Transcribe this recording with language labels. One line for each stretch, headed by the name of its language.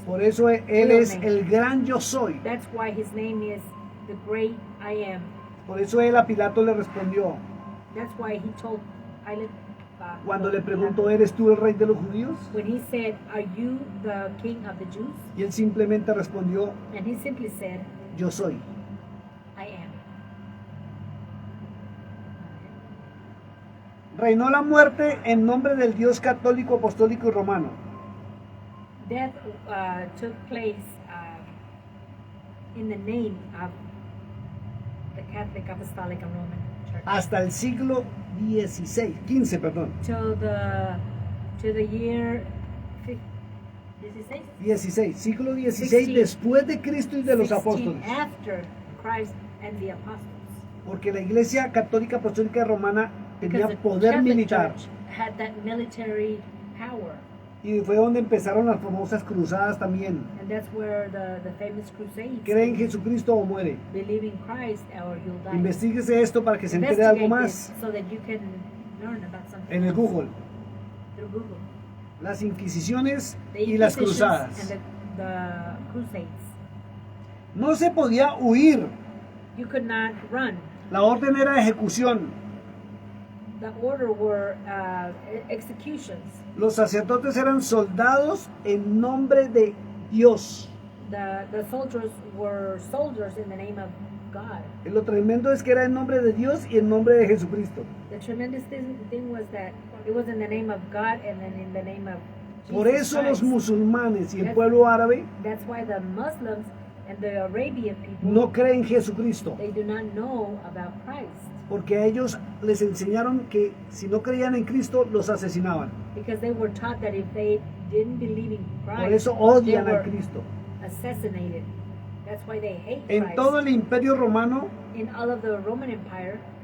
Spanish: Por eso él es el gran yo soy.
English: That's why his name is the great I am.
Spanish: Por eso él a Pilato le respondió,
English: That's why he told Pilate.
Spanish: cuando le preguntó, ¿eres tú el rey de los judíos?
English: When he said, "Are you the king of the Jews?"
Spanish: Y él simplemente respondió,
English: And he simply said,
Spanish: yo soy.
English: "I am."
Spanish: Reinó la muerte en nombre del Dios católico, apostólico y romano.
English: Death took place in the name of the Catholic, Apostolic, and Roman Church
Spanish: Hasta el siglo XV, perdón.
English: to the year 16.
Spanish: XVI, siglo XVI
English: 16.
Spanish: después de Cristo y de los
English: 16
Spanish: apóstoles.
English: after Christ and the apostles.
Spanish: Porque la Iglesia Católica Apostólica y Romana tenía
English: Because the
Spanish: poder
English: Catholic
Spanish: militar.
English: Church had that military power,
Spanish: Y fue donde empezaron las famosas cruzadas también.
English: and that's where the famous crusades.
Spanish: Cree en Jesucristo o muere.
English: Believe in Christ or you'll die.
Spanish: Investíguese esto para que se entere de algo
English: Investigate
Spanish: más
English: this so that you can learn about something
Spanish: en el
English: else
Spanish: Google.
English: through Google.
Spanish: Las Inquisiciones
English: The
Spanish: y las
English: Inquisitions
Spanish: cruzadas.
English: and the crusades.
Spanish: No se podía huir.
English: You could not run.
Spanish: La orden era ejecución.
English: The order were executions.
Spanish: Los sacerdotes eran soldados en nombre de Dios.
English: The soldiers were soldiers in the name of God.
Spanish: Y lo tremendo es que era en nombre de Dios y en nombre de Jesucristo.
English: The tremendous thing was that it was in the name of God and then in the name of Jesus
Spanish: Por eso los
English: Christ.
Spanish: musulmanes y el pueblo árabe
English: That's why the Muslims and the Arabian people,
Spanish: no creen en Jesucristo.
English: they do not know about Christ.
Spanish: Porque a ellos les enseñaron que si no creían en Cristo, los asesinaban.
English: Because they were taught that if they didn't believe in Christ,
Spanish: Por eso
English: they
Spanish: odian a
English: were
Spanish: Cristo.
English: assassinated. That's why they hate
Spanish: En
English: Christ.
Spanish: todo el imperio romano,
English: In all of the Roman Empire,